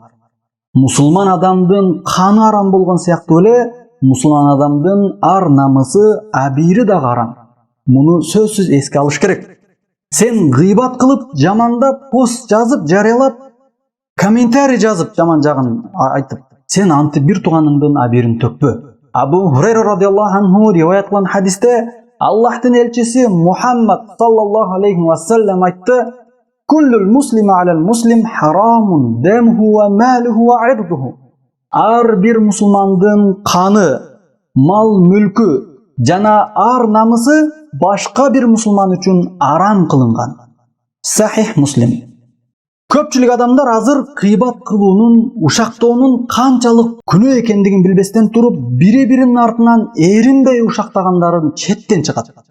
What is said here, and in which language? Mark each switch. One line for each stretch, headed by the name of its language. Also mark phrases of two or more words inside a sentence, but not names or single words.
Kyrgyz: Мусулман адамдын каны арам болгон сыяктуу эле, мусулман адамдын ар намысы, абийири дагы арам. Муну сөзсүз эске алыш керек. Сен гыйбат кылып, жамандап, пост жазып, жарыялап, комментарий жазып, жаман жагын айтып, сен антип бир тууганыңдын абийирин төкпө. Абу Хурайра
Arabic: رضي الله عنه
Kyrgyz: риваят кылган хадисте Аллахтын элчиси Мухаммад
Arabic: صلى الله عليه وسلم
Kyrgyz: айтты:
Arabic: "كل المسلم على المسلم حرام دمه وماله وعرضه".
Kyrgyz: Ар бир мусулмандын каны, мал мүлкү, жана ар намысы башка бир мусулман үчүн арам кылынган. Сахих Муслим. Көпчүлүк адамдар азыр кыйбат кылуунун, ушактоонун канчалык күнөө экендигин билбестен туруп, бири-биринин артынан эринбей ушактагандарын четтен чыгат.